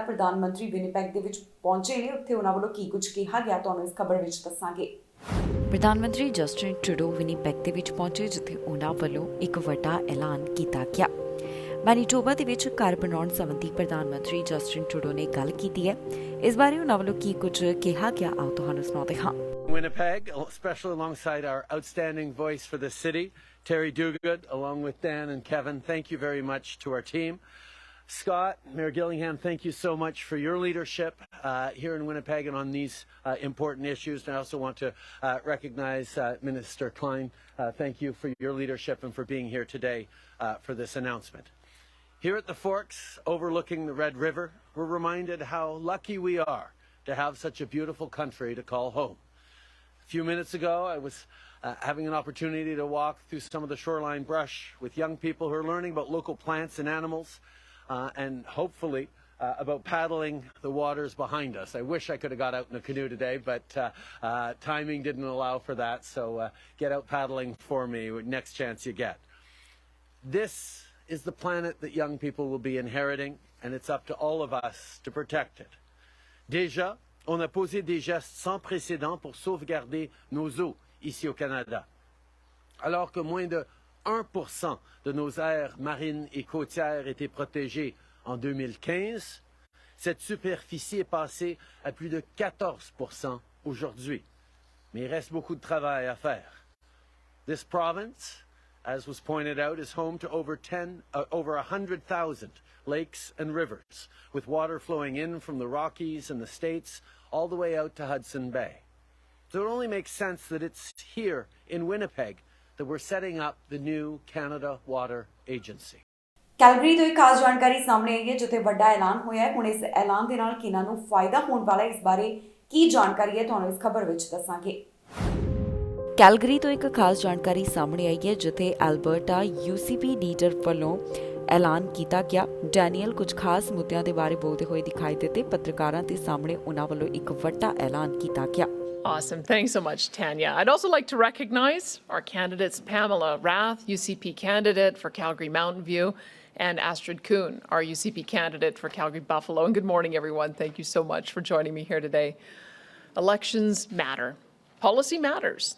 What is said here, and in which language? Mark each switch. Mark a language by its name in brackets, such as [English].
[Punjabi] ਪ੍ਰਧਾਨ ਮੰਤਰੀ ਵਿਨੀਪੈਗ ਦੇ ਵਿੱਚ ਪਹੁੰਚੇ ਨੇ, ਉੱਥੇ ਉਹਨਾਂ ਵੱਲੋਂ ਕੀ ਕੁਝ ਕਿਹਾ ਗਿਆ ਤੁਹਾਨੂੰ ਇਸ ਖਬਰ ਵਿੱਚ ਦੱਸਾਂਗੇ। ਪ੍ਰਧਾਨ ਮੰਤਰੀ ਜਸਟਿਨ ਟਰੂਡੋ ਵਿਨੀਪੈਗ ਦੇ ਵਿੱਚ ਪਹੁੰਚੇ ਜਿੱਥੇ ਉਹਨਾਂ ਵੱਲੋਂ ਇੱਕ ਵੱਡਾ ਐਲਾਨ ਕੀਤਾ ਗਿਆ। ਮੈਨੀਟੋਬਾ ਦੇ ਵਿੱਚ ਘਰ ਬਣਾਉਣ ਸੰਬੰਧੀ ਪ੍ਰਧਾਨ ਮੰਤਰੀ ਜਸਟਿਨ ਟਰੂਡੋ ਨੇ ਗੱਲ ਕੀਤੀ ਹੈ। ਇਸ ਬਾਰੇ ਉਹਨਾਂ ਵੱਲੋਂ ਕੀ ਕੁਝ ਕਿਹਾ ਗਿਆ ਆਓ ਤੁਹਾਨੂੰ ਸੁਣਾਉਂਦੇ ਹਾਂ। [English] Winnipeg, especially alongside our outstanding voice for the city, Terry Duguid, along with Dan and Kevin, thank you very much to our team. Scott, Mayor Gillingham, thank you so much for your leadership here in Winnipeg and on these important issues. And I also want to recognize Minister Klein. Thank you for your leadership and for being here today for this announcement. Here at the Forks, overlooking the Red River, we're reminded how lucky we are to have such a beautiful country to call home. A few minutes ago, I was having an opportunity to walk through some of the shoreline brush with young people who are learning about local plants and animals and hopefully about paddling the waters behind us. I wish I could have got out in a canoe today, but timing didn't allow for that, so get out paddling for me next chance you get. This is the planet that young people will be inheriting, and it's up to all of us to protect it. [French] Déjà, on a posé des gestes sans précédent pour sauvegarder nos eaux ici au Canada. Alors que moins de 1% de nos aires marines et côtières étaient protégées en 2015, cette superficie est passée à plus de 14% aujourd'hui. Mais il reste beaucoup de travail à faire. [English] This province, as was pointed out, is home to over 100,000 lakes and rivers, with water flowing in from the Rockies and the States all the way out to Hudson Bay. So it only makes sense that it's here in Winnipeg that we're setting up the new Canada Water Agency. [Punjabi] Calgary ਤੋਂ ਇੱਕ ਖਾਸ ਜਾਣਕਾਰੀ ਸਾਹਮਣੇ ਆਈ ਹੈ ਜਿੱਥੇ ਵੱਡਾ ਐਲਾਨ ਹੋਇਆ ਹੈ। ਹੁਣ ਇਸ ਐਲਾਨ ਦੇ ਨਾਲ ਕਿਹਨਾਂ ਨੂੰ ਫਾਇਦਾ ਹੋਣ ਵਾਲਾ ਹੈ, ਇਸ ਬਾਰੇ ਕੀ ਜਾਣਕਾਰੀ ਹੈ ਤੁਹਾਨੂੰ ਇਸ ਖਬਰ ਵਿੱਚ ਦੱਸਾਂਗੇ। ਕੈਲਗਰੀ ਤੋਂ ਇੱਕ ਖਾਸ ਜਾਣਕਾਰੀ ਸਾਹਮਣੇ ਆਈ ਹੈ ਜਿੱਥੇ ਐਲਬਰਟਾ UCP ਲੀਡਰ ਵੱਲੋਂ ਐਲਾਨ ਕੀਤਾ ਗਿਆ। ਡੈਨੀਅਲ ਕੁਝ ਖਾਸ ਮੁੱਦਿਆਂ ਦੇ ਬਾਰੇ ਬੋਲਦੇ ਹੋਏ ਦਿਖਾਈ ਦਿੱਤੇ। ਪੱਤਰਕਾਰਾਂ ਦੇ ਸਾਹਮਣੇ ਉਹਨਾਂ ਵੱਲੋਂ ਇੱਕ ਵੱਡਾ ਐਲਾਨ ਕੀਤਾ ਗਿਆ। [English] Awesome. Thanks so much, Tanya. I'd also like to recognize our candidates, Pamela Rath, UCP candidate for Calgary Mountain View, and Astrid Kuhn, our UCP candidate for Calgary Buffalo. And good morning, everyone. Thank you so much for joining me here today. Elections matter. Policy matters.